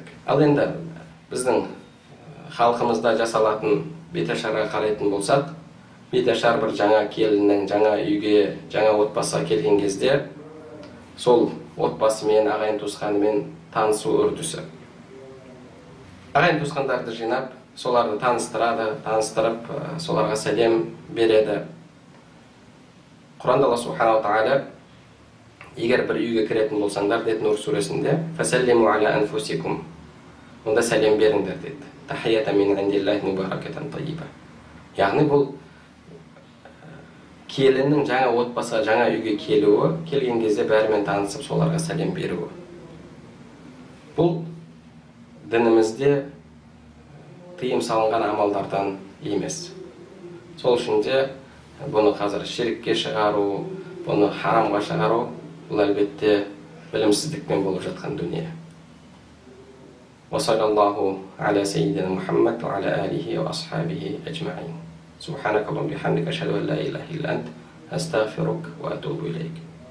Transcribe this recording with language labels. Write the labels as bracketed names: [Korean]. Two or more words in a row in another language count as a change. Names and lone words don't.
[Kazakh] Ал енді біздің халқымызда жасалатын беташарға қарайтын болсақ, беташар бір жаңа келіннің жаңа үйге, жаңа отбасыға келген кезде сол отбасымен, ағайын туысқанымен танысу үрдісі. Ағайын туысқандарды жинап, соларды таныстырады, таныстырып, соларға сәлем береді. Құранда Алла субханаху тағала, егер бір үйге кіретін болсаңдар, деді Нур сүресінде, [Arabic] فسلموا على أنفسكم, [Kazakh] онда сәлем беріңдер деді. [Arabic] تحية من عند الله مباركة طيبة. [Kazakh] Яғни бұл келіннің жаңа отбасыға, жаңа үйге келуі, келген кезде бәрімен танысып, соларға сәлем беруі. Бұл дінімізде тыйым салынған амалдардан емес. Сол үшін де бұны қазір ширкке шығару, бұны харамға шығару, бұл әлбетте білімсіздікпен болып жатқан дүние. [Arabic] وصلى الله على سيدنا محمد وعلى آله وأصحابه أجمعين. سبحانك اللهم وبحمدك أشهد أن لا إله إلا أنت أستغفرك وأتوب إليك.